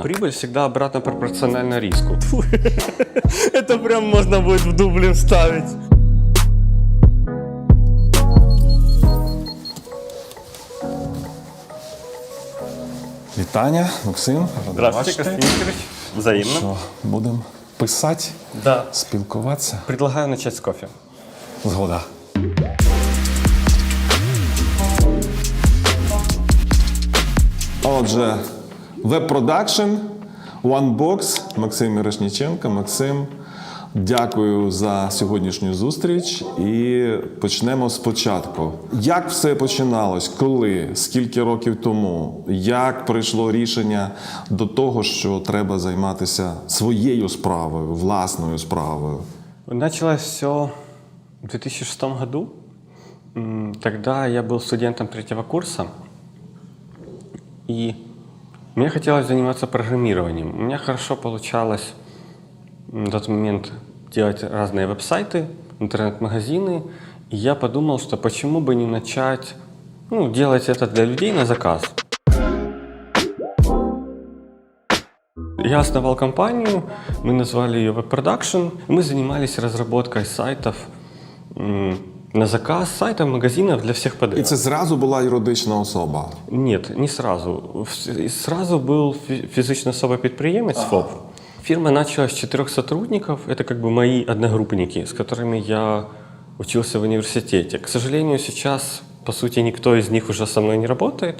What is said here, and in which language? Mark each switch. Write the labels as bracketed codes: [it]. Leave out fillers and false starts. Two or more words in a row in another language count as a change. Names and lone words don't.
[ru] Прибыль всегда обратно пропорциональна риску. Это прям можно будет в Дублин ставить. [uk] Вітання, Максим. [ru] Здравствуйте, Константин Викторович. Взаимно. [uk] Що, будемо писати, [ru] Да. [uk] спілкуватися? [ru] Предлагаю начать с кофе. [uk] Згода. Отже, веб-продакшн, OneBox, Максим Мірошніченко. Максим, дякую за сьогоднішню зустріч і почнемо спочатку. Як все починалось? Коли? Скільки років тому? Як прийшло рішення до того, що треба займатися своєю справою, власною справою? [ru] Началось все в 2006 году. Тогда я был студентом третьего курса. И мне хотелось заниматься программированием. У меня хорошо получалось на тот момент делать разные веб-сайты, интернет-магазины. И я подумал, что почему бы не начать делать это для людей на заказ. Я основал компанию, мы назвали ее WebProduction. Мы занимались разработкой сайтов на заказ, сайтов, магазинов для всех [uk] І [ru] подряд. [uk] це зразу була юридична особа? [ru] Нет, не сразу. Сразу был физичная особа-предприемец, ФОП. Фирма началась с 4 сотрудников. Это как бы мои одногруппники, с которыми я учился в университете. К сожалению, сейчас, по сути, никто из них уже со мной не работает.